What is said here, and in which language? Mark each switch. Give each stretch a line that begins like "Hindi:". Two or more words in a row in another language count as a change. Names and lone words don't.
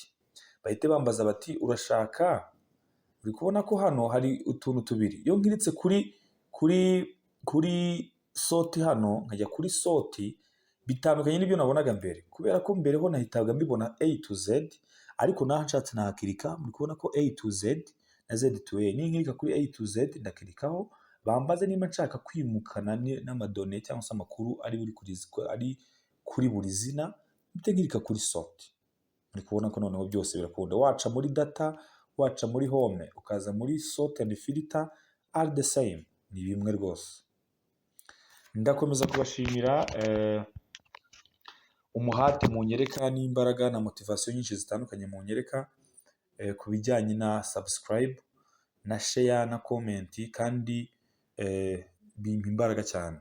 Kinyarwanda: Bahite bambaza bati urashaka. Uri kubona ko hano hari utuntu tubiri. Iyo nkiritse kuri sort hano, nkajya kuri sort, bitandukanye n'ibyo nabonaga mbere, kubera ko mbere ho nahitaga mbibona
English: A to Z,
Kinyarwanda: ariko naho nshatse nahakirika. Muri kubona ko
English: A to Z
Kinyarwanda: na
English: Z to A,
Kinyarwanda: ninkirika kuri
English: A to Z
Kinyarwanda: ndakirikaho, bambaze niba nshaka kwimukana n'amadone cyangwa se amakuru ari kuri buri zina, mpite nkirika kuri sort. Muri kubona ko noneho byose birakunda. Waca muri data, waca muri home, ukaza muri
English: sort and filter, are the same,
Kinyarwanda: ni bimwe rwose. Ndakomeza kubashimira umuhate mu nyereka n'imbaraga na motivation nyinshi zitandukanye mu nyereka ku bijyanye na subscribe na share na comment, kandi bimpa imbaraga cyane.